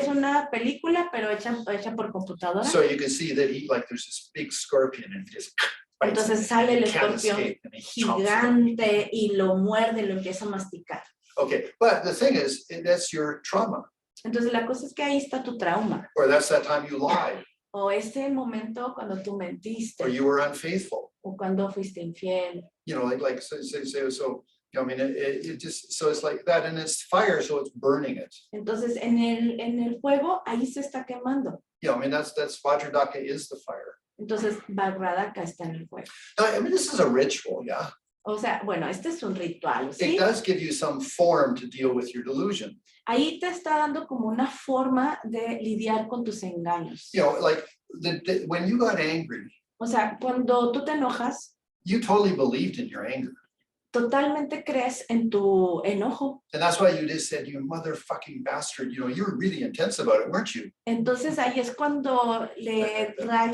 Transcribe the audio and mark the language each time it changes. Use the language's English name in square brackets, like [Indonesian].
[Spanish] es una película, pero hecha por computadora. [English] So you can see that there's this big scorpion and just bites [Spanish] Entonces [English] him, [Spanish] sale el [English] and he can't [Spanish] escorpión [English] escape, and he chomps him. [Spanish] gigante y lo muerde, lo empieza a masticar. [English] Okay, but the thing is, that's your trauma, [Spanish] Entonces la cosa es que ahí está tu trauma. [English] or that's that time you lied, [Spanish] O ese momento cuando tú mentiste, [English] or you were unfaithful. [Spanish] o cuando fuiste infiel. [English] So I mean, it just, so it's like that, and it's fire, so it's burning it. [Spanish] Entonces en el fuego, ahí se está quemando. [English] I mean, that's Vajra Daka is the fire. [Spanish] Entonces Vajra Daka está en el fuego. [English] I mean, this is a ritual, yeah. [Spanish] O sea, bueno, este es un ritual, ¿sí? [English] It does give you some form to deal with your delusion. [Spanish] Ahí te está dando como una forma de lidiar con tus engaños. [English] Like when you got angry, [Spanish] O sea, cuando tú te enojas, [English] you totally believed in your anger. [Spanish] totalmente crees en tu enojo. [English] And that's why you just said, you motherfucking bastard, you were really intense about it, weren't you? [Spanish] Entonces ahí es cuando le rayas